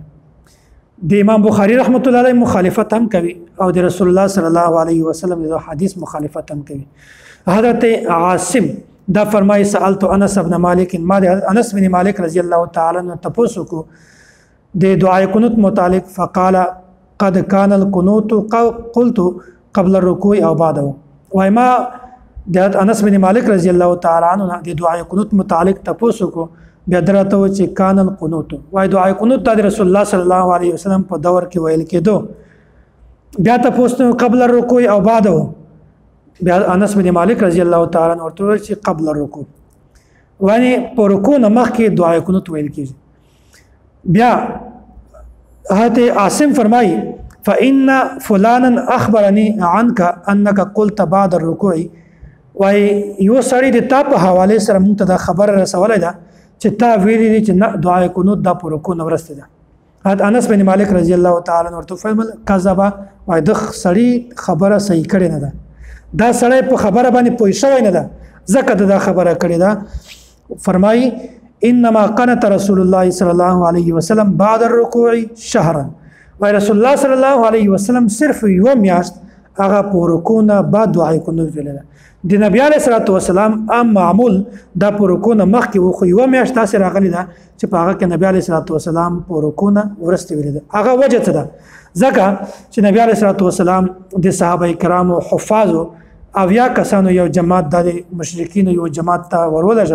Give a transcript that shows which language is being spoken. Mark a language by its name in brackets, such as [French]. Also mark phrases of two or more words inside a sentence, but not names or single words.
[Pashto] د امام بخاری رحمت الله علیه مخالفت هم کوي او د رسول الله [Arabic] صلی الله علیه وسلم [Pashto] د حدیث مخالفت هم کوي. حضرت عاصم دا فرمایي [Arabic] سألت انس بن مالک ما انس بن مالک رضی الله تعالی عنہ [Pashto] تاسو کو د دعای قنوت متعلق [Arabic] فقال قد كان القنوت قلت قبل الركوع او بعده. [Pashto] وای ما د انس بن مالک [Arabic] رضی الله تعالی عنہ [Pashto] د دعای قنوت متعلق تاسو کو بیا درته و چې [Arabic] کان القنوت [Pashto] وای دعای قنوت د رسول الله [Arabic] صلی الله علیه وسلم [Pashto] په دور کې ویل کېدو بیا تاسو [Arabic] قبل الركوع او بعده. [Pashto] بیا انس بن مالک [Arabic] رضی الله تعالی عنہ [Pashto] ورته چې [Arabic] قبل الركوع [Pashto] وانی په رکوع نه مخکې دعای قنوت ویل کېږي. بیا حضرت عاصم فرمای [Arabic] فإن فلانا أخبرني عنك أنك قلت بعد الركوع. [Pashto] وای یو سړی د تا په حواله سره مونږ ته دا خبر رسولای ده چې تا ویلي چې نه دعای قنوت دا پر رکوع نه ورسته ده. حضرت انس بن مالک [Arabic] رضی الله تعالی عنہ [Pashto] ورته فرمایل کذب وای د سړی خبره صحیح کړي نه ده دا سړی په خبره باندې پوه شوی نه ده ځکه دا خبره کړي ده. [Arabic] فرمای انما قنت رسول الله صلی الله علیه وسلم بعد الركوع شهرا. [Pashto] وای رسول الله [Arabic] صلی الله علیه وسلم [Pashto] صرف یو میاشت هغه په رکوع نه بعد دعای قنوت ویل. د نبی [Arabic] علیه الصلوۃ والسلام [Pashto] عام معمول دا په رکوع نه مخکې و خو یو میاشت تاسو راغلی ده چې په هغه کې نبی [Arabic] علیه الصلوۃ والسلام [Pashto] په رکوع نه ورسته ویل ده. هغه وجه څه ده ځکه چې نبی [Arabic] علیه الصلوۃ والسلام [Pashto] د صحابه کرامو حفاظو او یا کسانو یو جماعت د مشرکین یو جماعت ته ورولجل.